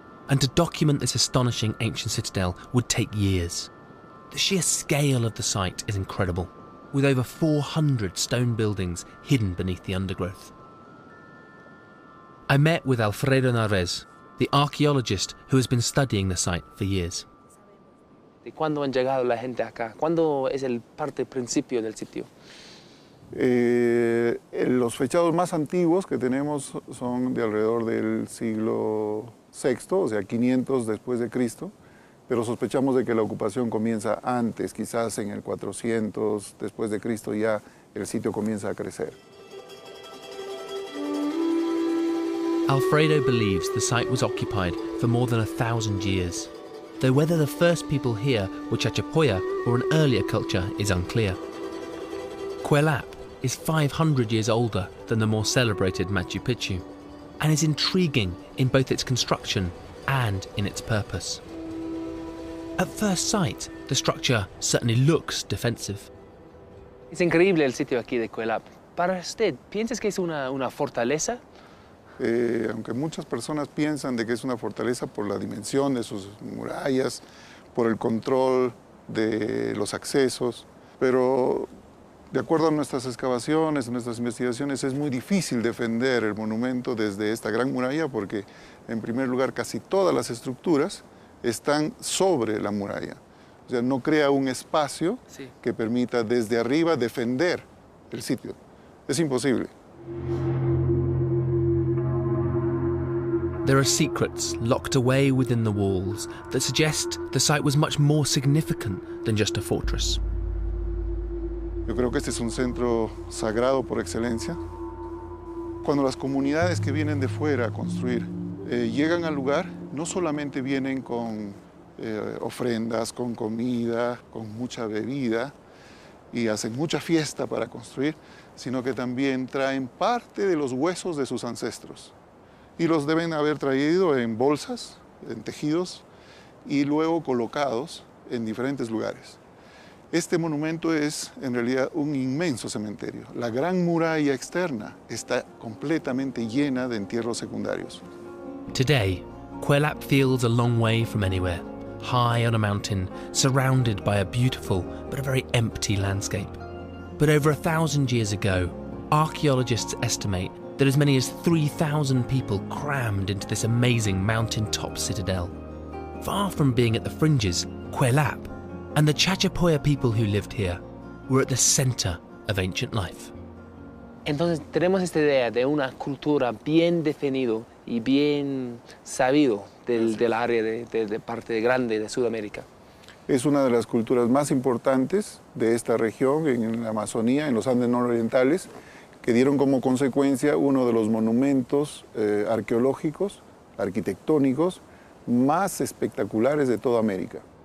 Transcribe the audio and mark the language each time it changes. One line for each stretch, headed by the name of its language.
English: And to document this astonishing ancient citadel would take years. The sheer scale of the site is incredible, with over 400 stone buildings hidden beneath the undergrowth. I met with Alfredo Narvez, the archaeologist who has been studying the site for years.
Spanish: ¿Cuándo han llegado la gente acá? ¿Cuándo es el parte principio del sitio? Los fechados más antiguos que tenemos son de alrededor del siglo VI, o sea, 500 después de Cristo, pero sospechamos de que la ocupación comienza antes, quizás en el 400 después de Cristo ya el sitio comienza a crecer.
English: Alfredo believes the site was occupied for more than 1,000 years, though whether the first people here were Chachapoya or an earlier culture is unclear. Quelap is 500 years older than the more celebrated Machu Picchu, and is intriguing in both its construction and in its purpose. At first sight, the structure certainly looks defensive.
Spanish: Es increíble el sitio aquí de Quelap. Para usted, ¿piensas que es una fortaleza? Aunque muchas personas piensan de que es una fortaleza por la dimensión de sus murallas, por el control de los accesos, pero de acuerdo a nuestras excavaciones, nuestras investigaciones, es muy difícil defender el monumento desde esta gran muralla porque, en primer lugar, casi todas las estructuras están sobre la muralla. O sea, no crea un espacio que permita desde arriba defender el sitio. Es imposible.
English: There are secrets locked away within the walls that suggest the site was much more significant than just a fortress.
Spanish: Yo creo que este es un centro sagrado por excelencia. Cuando las comunidades que vienen de fuera a construir llegan al lugar, no solamente vienen con ofrendas, con comida, con mucha bebida y hacen mucha fiesta para construir, sino que también traen parte de los huesos de sus ancestros. Y los deben haber traído en bolsas, en tejidos, y luego colocados en diferentes lugares. Este monumento es en realidad un inmenso cementerio. La gran muralla externa está completamente llena de entierros secundarios.
English: Today, Quelap feels a long way from anywhere, high on a mountain, surrounded by a beautiful but a very empty landscape. But over 1,000 years ago, archaeologists estimate that as many as 3,000 people crammed into this amazing mountain-top citadel. Far from being at the fringes, Quelap and the Chachapoya people who lived here were at the center of ancient life.
Spanish: Entonces tenemos esta idea de una cultura bien definido y bien sabido del área de parte grande de Sudamérica. Es una de las culturas más importantes de esta región, en la Amazonía, en los Andes nororientales, que dieron como consecuencia uno de los monumentos arqueológicos, arquitectónicos, más espectaculares de toda América.